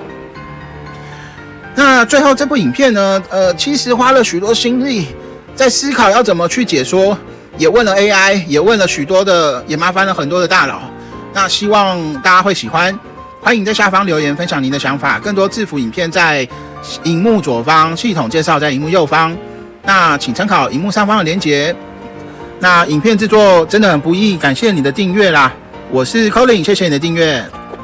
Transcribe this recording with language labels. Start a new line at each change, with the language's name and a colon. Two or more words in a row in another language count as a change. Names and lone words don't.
Chinese: 那最後這部影片呢，其實花了許多心力在思考要怎麼去解說，也問了 AI， 也問了許多的，也麻煩了很多的大佬。那希望大家會喜歡，歡迎在下方留言分享您的想法。更多制服影片在熒幕左方，系統介紹在熒幕右方。那請參考熒幕上方的連結。那影片製作真的很不易，感謝你的訂閱啦！我是 Colin， 謝謝你的訂閱。